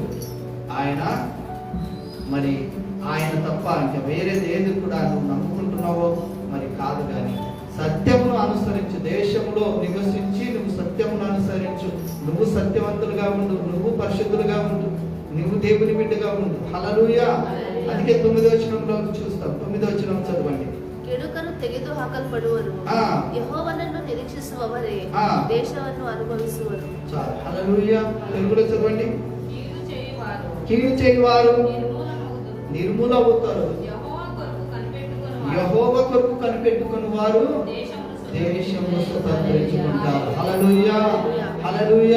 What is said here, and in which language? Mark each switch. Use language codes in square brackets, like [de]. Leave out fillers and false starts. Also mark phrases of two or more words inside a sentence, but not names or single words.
[te] ఆయన మరి ఆయన తప్ప ఇంకా వేరేది ఏది కూడా నువ్వు నమ్ముకుంటున్నావో మరి కాదు. కానీ సత్యమును అనుసరించు, దేశంలో నివసించి నువ్వు సత్యమును అనుసరించు. నువ్వు సత్యవంతులుగా ఉండు, నువ్వు పరిశుద్ధులుగా ఉండు, నువ్వు దేవుని బిడ్డగా ఉండు. హల్లెలూయా. అందుకే 9వ వచనంలో చూస్తాం. 9వ వచనం చదవండి. [kn] ಕೆಡುಕರು ತೆಗೆದು ಹಾಕಲ್ಪಡುವರು, ಯೆಹೋವನನ್ನು ನಿರೀಕ್ಷಿಸುವವರೇ ದೇಶವನ್ನು ಅನುಭವಿಸುವರು. [te] హల్లెలూయా. తెలుగులో చదవండి. కీడు చేయువారు నిర్మూలమవుతారు, యెహోవా కొరకు కనిపెట్టుకుని వారు దేశము స్వతంత్రించుకుంటారు. హల్లెలూయా, హల్లెలూయా.